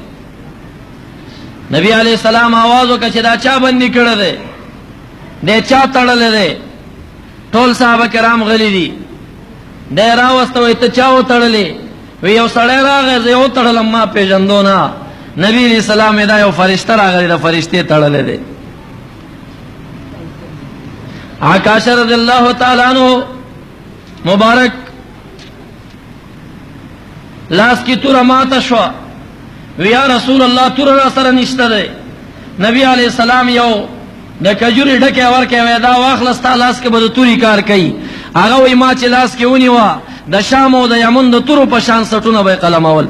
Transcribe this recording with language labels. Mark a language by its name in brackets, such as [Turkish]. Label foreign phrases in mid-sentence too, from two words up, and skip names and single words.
[Pashto] نبی [Arabic] علیہ السلام [Pashto] آواز وکړه چې دا چا بندي کړی دی، دی چا تړلی دی؟ ټول صحابه کرام غلي دي. دی راوسته وایي ته چا وتړلی؟ وی یو سړی راغی، زه یې وتړلم، ما پېژندو نه. نبی [Arabic] علیہ السلام [Pashto] دا یو فرشته راغلی ده، فرشتې تړلی دی. عکاشہ [Arabic] رضی اللہ تعالیٰ عنہ [Pashto] مبارک لاس کی توره ماته شوه. وی [Arabic] یا رسول الله [Pashto] توره را سره نشته دی. نبی [Arabic] علیہ السلام [Pashto] یو د کجوري ډکه ورکه وې دا واخله ستا لاس کې به د توري کار کوي. هغه وایي ما چې لاس کې ونیوه د شام او د یمن د تورو په شان سټونه به یې قلمول.